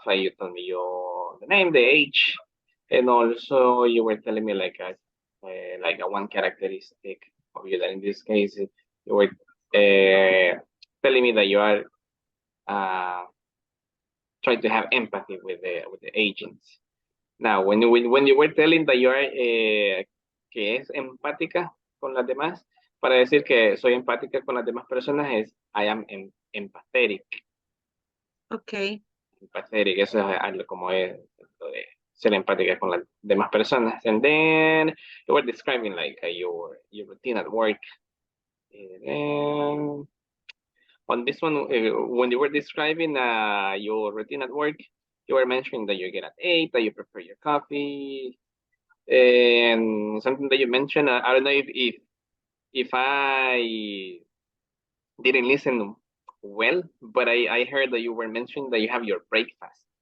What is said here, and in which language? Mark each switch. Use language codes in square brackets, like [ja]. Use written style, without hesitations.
[en] You told me the name, the age, and also you were telling me like a one characteristic of you. That in this case, you were telling me that you are trying to have empathy with the agents. Now, when you were telling that you are [es] que es empática con las demás, para decir que soy empática con las demás personas es [en] I am empathetic. Okay. [es] Empathetic, eso es algo como es lo de ser empática con las demás personas. [en] And then you were describing like your routine at work. And on this one, when you were describing your routine at work, you were mentioning that you get at 8, that you prepare your coffee, and something that you mentioned, I don't know if I didn't listen well, but I heard that you were mentioning that you have your breakfast.